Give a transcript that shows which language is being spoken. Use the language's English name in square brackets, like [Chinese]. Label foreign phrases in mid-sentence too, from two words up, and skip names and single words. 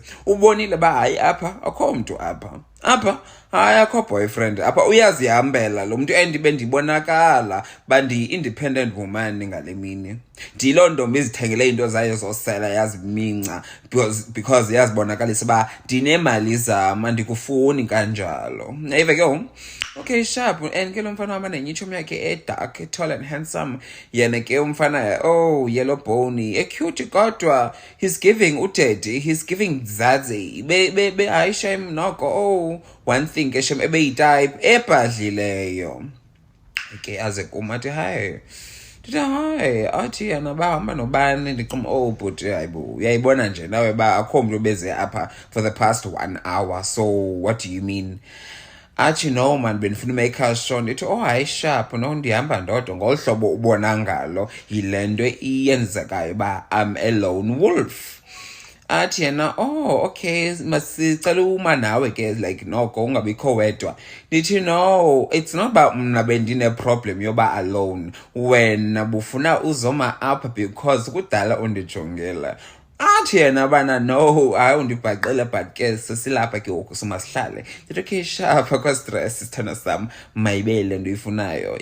[Xhosa] Ubonile uba hayi apha akho mntu apha hayi akho boyfriend apha, uyazihambela lo mntu, and bendibonakala uba ndiyi- [English] independent woman [Xhosa] ngale mini. Ndiyiloo ntombi izithengele into zayo zosela, yaziminca because yazibonakalisa uba ndinemali zam, andikufuni kanjalo. Yayiva ke [English] okay sharp. [Xhosa] And ke lo mfana wam nenyitshomi yakhe edark, [English] tall and handsome. [Xhosa] Yena ke umfana [English] yellow bone, cute [Xhosa] kodwa [English] he's giving [Xhosa] udaddy, [English] he's giving [Xhosa] zazi. Hayi shem noko [English] one thing [Xhosa] ke shem ebeyitype ebhadlileyo. Okay, aze kum athi hayi, ndithi hayi, athi yena bahamba nobani. Ndiqoma bhuti hayibo, uyayibona nje nawe ba akho mntu beze apha [English] for the past 1 hour, so what do you mean? [Xhosa] Athi [English] no man, [Xhosa] bendifuna umayikha sure. Ndithi hayi sharp, no ndihamba ndodwa ngolu hlobo ubona ngalo, yile nto iyenzekayo uba [English] I'm a lone wolf. [Xhosa] Athi yena okay masicela uma nawe ke, like noko ungabikho wedwa. Ndithi no, [English] it's not about [Xhosa] mna bendine-problem yoba alone, wena bufuna uzoma apha because kudala undijongela. Athi yena bana no, hayi undibhaqele but ke sesilapha ke ngoku somasihlale. Ndithi [English] okay sharp, [Xhosa] akho stress sithanda sam, mayibele nto uyifunayo.